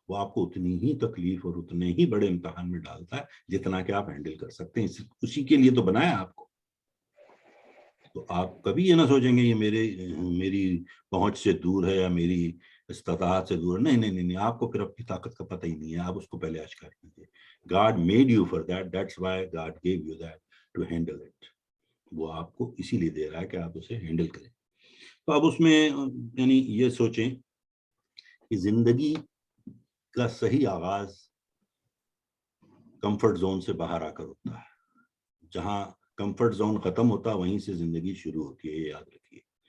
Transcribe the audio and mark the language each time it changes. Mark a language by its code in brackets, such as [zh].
[ur] وہ آپ کو اتنی ہی تکلیف اور اتنے ہی بڑے امتحان میں ڈالتا ہے جتنا کہ آپ ہینڈل کر سکتے ہیں. اسی کے لیے تو بنایا آپ کو. تو آپ کبھی یہ نہ سوچیں گے یہ میری پہنچ سے دور ہے یا میری استطاعت سے دور. نہیں نہیں نہیں, آپ کو پھر اپنی طاقت کا پتہ ہی نہیں ہے, آپ اس کو پہلے اشکار کیجیے. [en] God made you for that, that's why God gave you that to handle it. [ur] وہ آپ کو اسی لیے دے رہا ہے کہ آپ اسے ہینڈل کریں. تو اب اس میں یعنی یہ سوچیں کہ زندگی کا صحیح آغاز کمفرٹ زون سے باہر آ کر ہوتا ہے. جہاں کمفرٹ زون ختم ہوتا ہے وہیں سے زندگی شروع ہوتی ہے, یہ یاد رکھیے.